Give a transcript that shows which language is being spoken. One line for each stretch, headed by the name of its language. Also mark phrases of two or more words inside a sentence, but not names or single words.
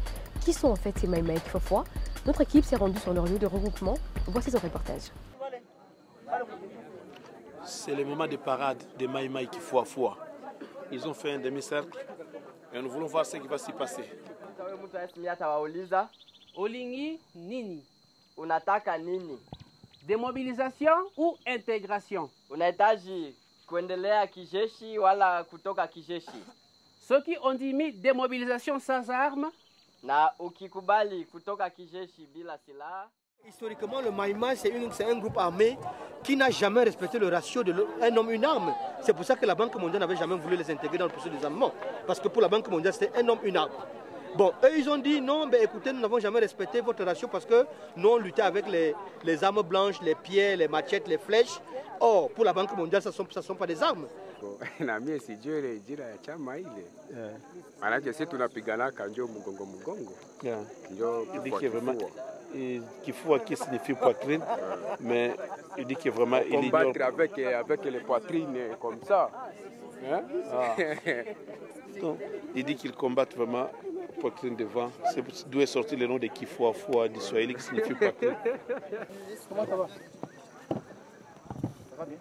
French: Qui sont en fait ces Maïmaï Kifuafua? Notre équipe s'est rendue sur leur lieu de regroupement. Voici son reportage. C'est le moment de parade des Maïmaï Kifuafua. Ils ont fait un demi-cercle et nous voulons voir ce qui va s'y passer.
Lingala: Olingi nini?
Swahili: Unataka nini?
French: Démobilisation ou intégration?
Swahili: Unahitaji kuendelea kijeshi wala kutoka kijeshi?
French: Ceux qui ont dit démobilisation sans armes,
Swahili: Na ukikubali kutoka kijeshi bila silaha.
French: Historiquement, le Maïmaï, c'est un groupe armé qui n'a jamais respecté le ratio de un homme, une arme. C'est pour ça que la Banque mondiale n'avait jamais voulu les intégrer dans le processus des armements. Parce que pour la Banque mondiale, c'était un homme, une arme. Bon, eux, ils ont dit non, ben, écoutez, nous n'avons jamais respecté votre ratio parce que nous, on luttait avec les armes blanches, les pierres, les machettes, les flèches. Or, pour la Banque mondiale, ce ne sont pas des armes.
Swahili: Nami sijui jina ya chama ile. Maanake sisi tunapigana kanjo mgongo. Ndio
French: Kifua qui signifie poitrine, mais il dit que vraiment il combattre avec les poitrines comme ça. Hein? Donc, il dit qu'il combattent vraiment poitrine devant. C'est d'où est sorti le nom de Kifuafua du Swahili qui signifie poitrine. Comment ça va? Ça va bien?